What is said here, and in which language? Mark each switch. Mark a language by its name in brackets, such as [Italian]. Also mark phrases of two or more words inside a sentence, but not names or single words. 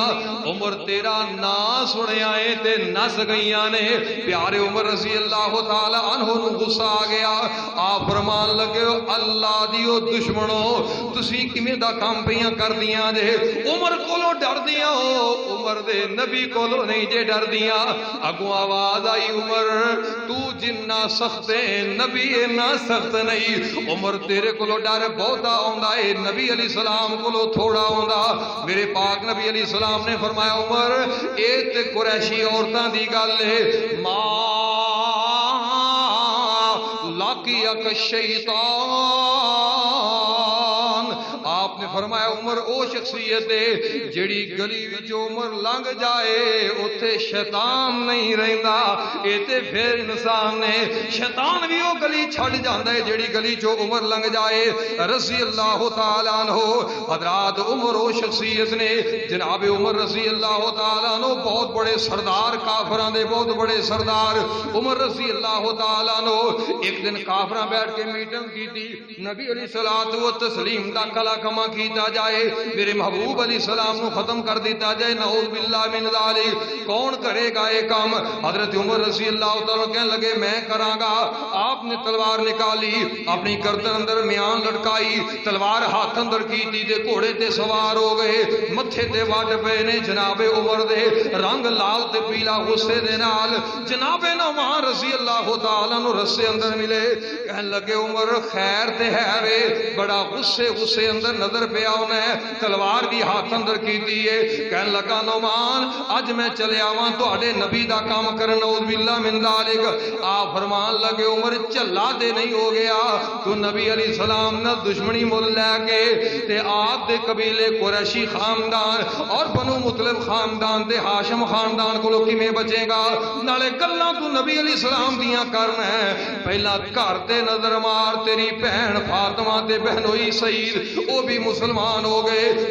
[Punjabi] عمر تیرا نا سنیا ہے تے نس گئیاں نے۔ پیارے عمر [Arabic] رضی اللہ تعالی عنہ [Punjabi] نو غصہ آ گیا، آپ فرمان لگے اللہ دیو دشمنوں تسی کیویں دا کام پیاں کر دیاں جے؟ عمر کولوں ڈر دیاں ہو، عمر دے نبی کولوں نہیں جے ڈر دیاں۔ اگوں آواز آئی عمر تو جنہ سخت ہے نبی نہ سخت نہیں، عمر تیرے کولوں ڈر بہتا آوندا ہے، نبی [Arabic] علیہ السلام [Punjabi] کولوں تھوڑا آوندا۔ میرے پاک نبی [Arabic] علیہ السلام [Punjabi] نے فرمایا عمر اے تے قریشی عورتاں دی گل ہے، لاقیک شیطان۔ آپ نے فرمایا عمر او شخصیت ہے جیڑی گلی وچوں عمر لنگ جائے اوتھے شیطان نہیں رہندا، اے تے پھر انسان نے شیطان بھی او گلی چھڈ جاندا ہے جیڑی گلی چوں عمر لنگ جائے [Arabic] رضی اللہ تعالیٰ عنہ۔ [Punjabi] حضرات عمر او شخصیت نے جناب عمر [Arabic] رضی اللہ تعالیٰ عنہ [Punjabi] بہت بڑے سردار کافراں دے بہت بڑے سردار عمر [Arabic] رضی اللہ تعالیٰ عنہ [Punjabi] ایک دن کافراں بیٹھ کے میٹنگ کی تھی، نبی [Arabic] علیہ الصلوۃ والتسلیم [Punjabi] دا کلا کما کیتا جائے، میرے محبوب [Arabic] علیہ السلام [Punjabi] نو ختم کر دیتا جائے، [Arabic] نعوذ باللہ من ذالک، [Urdu] کون کرے گا یہ کام؟ [Punjabi] حضرت عمر [Arabic] رضی اللہ تعالیٰ [Punjabi] کہنے لگے میں کراں گا۔ آپ نے تلوار نکالی، اپنی گردن اندر میان لٹکائی، تلوار ہاتھ اندر کی تھی تے گھوڑے تے سوار ہو گئے، متھے تے وڈ پے نے جناب عمر دے رنگ لال تے پیلا غصے دے نال جناب نعمان [Arabic] رضی اللہ تعالیٰ [Punjabi] نو رسے اندر ملے، کہنے لگے عمر خیر تے ہے وے، بڑا غصے اندر نظر پیا انہیں، تلوار بھی ہاتھ اندر کی دیئے، کہنے لگا نعمان اج میں چلے آواں تواڈے نبی دا کام کرن، [Arabic] نعوذ باللہ من ذالک۔ [Punjabi] آپ فرمان لگے عمر چلا دے نہیں ہو گیا، تو نبی [Arabic] علیہ السلام [Punjabi] نہ دشمنی مول لے کے تے آپ دے قبیلے قریشی خاندان اور بنو مطلب خاندان دے ہاشم خاندان کو لوکی میں بچے گا، نالے گلاں تو نبی [Arabic] علیہ السلام [Punjabi] دیاں کرنا ہے، پہلا گھر تے نظر مار تیری بہن فاطمہ تے بہنوئی سعید وہ بھی مسلمان ہو گئے۔